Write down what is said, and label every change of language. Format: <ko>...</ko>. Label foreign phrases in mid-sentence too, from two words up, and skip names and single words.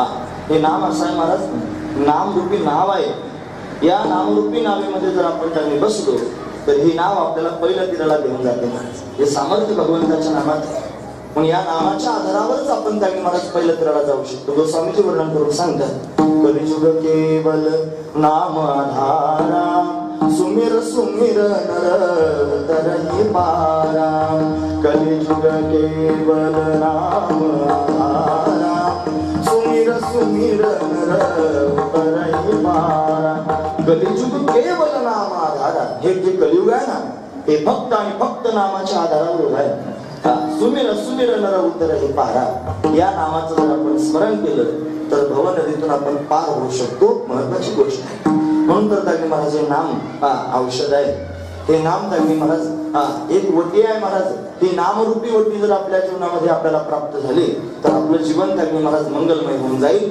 <mr>हे नाम असं आहे महाराज, नामरूपी नाव आहे. या नामरूपी नावेमध्ये जर आपण त्यांनी बसलो तर हे नाव आपल्याला पहिल्या तीराला घेऊन जाते महाराज. हे सामर्थ्य भगवंताच्या नामात आहे. पण या नामाच्या आधारावरच आपण त्यांनी महाराज पहिल्या तीराला जाऊ शकतो. गोस्वामीचे वर्णन करून सांगतात,</mr> <awa>कलियुग केवल नाम आधारा, सुमिर सुमिर नर तरही पारा. कलियुग केवल नाम आधारा, सुमिर सुमिर नर तरही पारा. कलियुग केवल नाम आधारा.</awa> <mr>हे जे कलियुग आहे ना, हे फक्त आणि फक्त नामाच्या आधारावर उभं आहे.</mr> <awa>सुमिर सुमिर नर उतर हे पारा.</awa> <mr>या नामाचं जर आपण स्मरण केलं तर भव नदीतून आपण पार होऊ शकतो. महत्वाची गोष्ट आहे. म्हणून तर त्यांनी महाराज हे नाम औषध आहे. हे नाम त्यांनी महाराज एक वटी आहे महाराज. ही नामरूपी वटी जर आपल्या जीवनामध्ये आपल्याला प्राप्त झाली तर आपलं जीवन त्यांनी महाराज मंगलमय होऊन जाईल.</mr>